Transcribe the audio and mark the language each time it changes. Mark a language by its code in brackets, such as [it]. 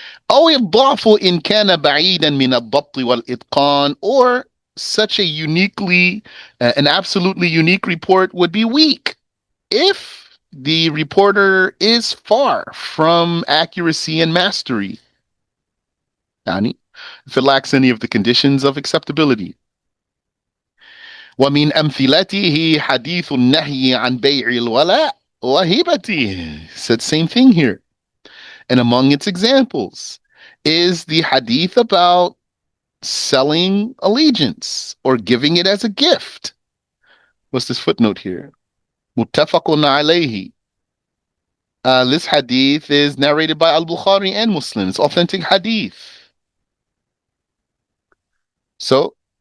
[ar] أو الضعف إن كان بعيدا من الضبط والإتقان, [en] or such a uniquely, an absolutely unique report would be weak if the reporter is far from accuracy and mastery. If it lacks any of the conditions of acceptability. [ar] ومن أمثلته حديث النهي عن بيع الولاء وهبته. [en] Said same thing here. And among its examples is the hadith about selling allegiance or giving it as a gift. What's this footnote here? Muttafaqun alayhi. This hadith is narrated by Al-Bukhari and Muslim. It's authentic hadith. So